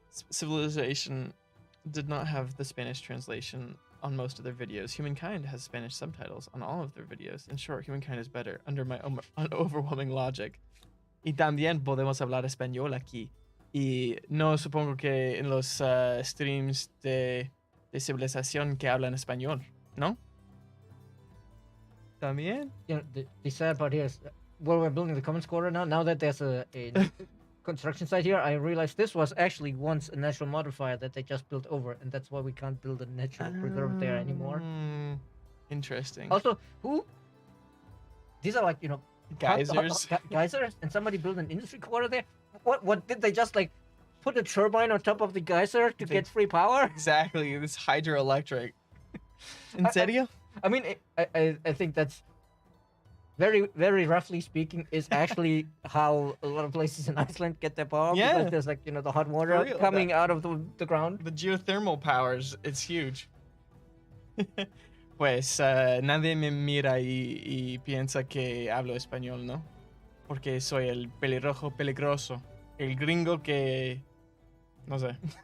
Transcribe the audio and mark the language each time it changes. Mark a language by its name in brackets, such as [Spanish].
[English] Civilization did not have the Spanish translation on most of their videos. Humankind has Spanish subtitles on all of their videos. In short, Humankind is better, under my overwhelming logic. [Spanish] Y también podemos hablar español aquí. Y no supongo que en los streams de civilización que hablan español, ¿no? También. [English] The sad part here is, well, we're building the commons quarter now that there's a construction site here, I realized this was actually once a natural modifier that they just built over, and that's why we can't build a natural preserve there anymore. Interesting. Also, these are like, geysers. Geysers, and somebody built an industry quarter there? What did they just put a turbine on top of the geyser to get free power? Exactly, this hydroelectric. [Spanish] In serio? [English] I mean, I think that's very, very roughly speaking, is actually how a lot of places in Iceland get their power. Yeah. Because there's the hot water coming out of the ground. The geothermal powers, it's huge. [Spanish] Pues nadie me mira y piensa que hablo español, ¿no? Porque soy el pelirrojo peligroso. El gringo que... No sé.